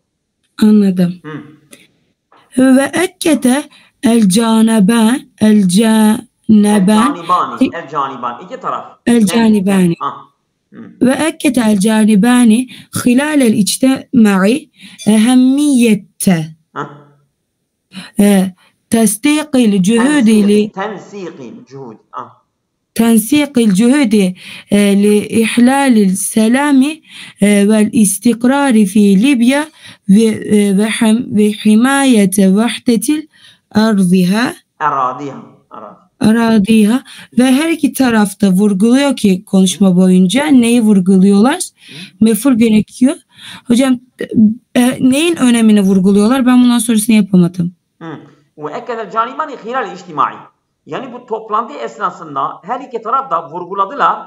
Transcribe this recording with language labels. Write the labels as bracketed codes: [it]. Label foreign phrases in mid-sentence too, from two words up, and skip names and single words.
[ar] Anladım. وأكد الجانبان [tr] iki taraf. [ar] الجانبان. وأكد الجانبان خلال الاجتماع أهمية تنسيق الجهود لإحلال السلام والاستقرار في ليبيا وحماية وحدة أراضيها [tr] ve her iki tarafta vurguluyor ki konuşma boyunca neyi vurguluyorlar? Mef'ul gerekiyor. Hocam neyin önemini vurguluyorlar? Ben bundan sonrasını yapamadım. [ar] وأكد الجانبان خلال الاجتماع. [tr] Yani bu toplantı esnasında her iki taraf da vurguladılar.